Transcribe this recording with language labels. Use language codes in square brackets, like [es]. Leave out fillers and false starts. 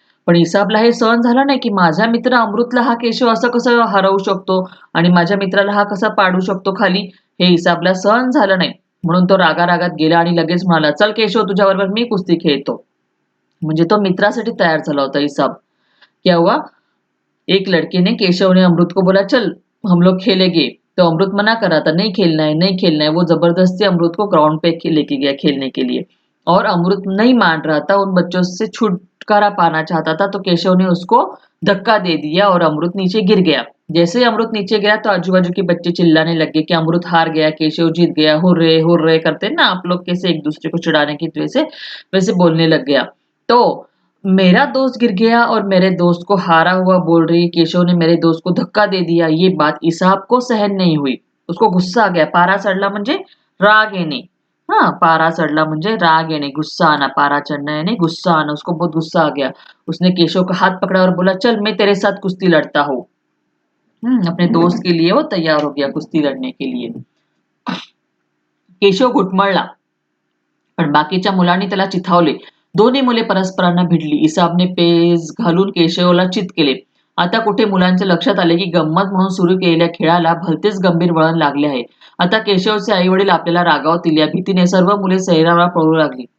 [mr] पण इसाबला हे सहन झालं नाही की माझ्या मित्र अमृतला हा केशव असं कसं हरवू शकतो आणि माझ्या मित्राला हा कसा पाडू शकतो खाली, हे इसाबला सहन झालं नाही. म्हणून तो रागारागात गेला आणि लगेच म्हणाला, चल केशव, तुझ्याबरोबर मी कुस्ती खेळतो. म्हणजे तो मित्रासाठी तयार झाला होता इसाब. [hi] केव्हा एक लड़के ने केशव ने अमृत को बोला, चल हम लोग खेलेंगे. तो अमृत मना कर रहा था, नहीं खेलना है, नहीं खेलना है. वो जबरदस्ती अमृत को ग्राउंड पे लेके गया खेलने के लिए. और अमृत नहीं मान रहा था, उन बच्चों से छुटकारा पाना चाहता था. तो केशव ने उसको धक्का दे दिया और अमृत नीचे गिर गया. जैसे ही अमृत नीचे गया तो आजू बाजू के बच्चे चिल्लाने लगे कि अमृत हार गया, केशव जीत गया, हुर्रे हुर्रे करते ना आप लोग कैसे एक दूसरे को चिढ़ाने की वजह से, वैसे बोलने लग गया. तो मेरा दोस्त गिर गया और मेरे दोस्त को हारा हुआ बोल रही, केशव ने मेरे दोस्त को धक्का दे दिया. ये बात इसाब को सहन नहीं हुई. उसको गुस्सा आ गया. [mr] पारा चढला म्हणजे राग येणे. हाँ, पारा चढला म्हणजे राग येणे, [hi] गुस्सा आना. पारा चढ़ना यानी गुस्सा आना. उसको बहुत गुस्सा आ गया. उसने केशव का हाथ पकड़ा और बोला, चल मैं तेरे साथ कुश्ती लड़ता हूँ. अपने दोस्त के लिए वो तैयार हो गया कुस्ती लड़ने के लिए. [mr] केशव घुटमळला. पण बाकीच्या मुलांनी त्याला चिथावले. दोन्ही मुले परस्परांना भिडली. इसाबने पेज घालून केशवला चित केले. आता कुठे मुलांच्या लक्षात आले की गंमत म्हणून सुरू केलेल्या खेळाला भलतेच गंभीर वळण लागले आहे. आता केशवचे आई वडील आपल्याला रागावतील या भीतीने सर्व मुले सैरावळा पळू लागली.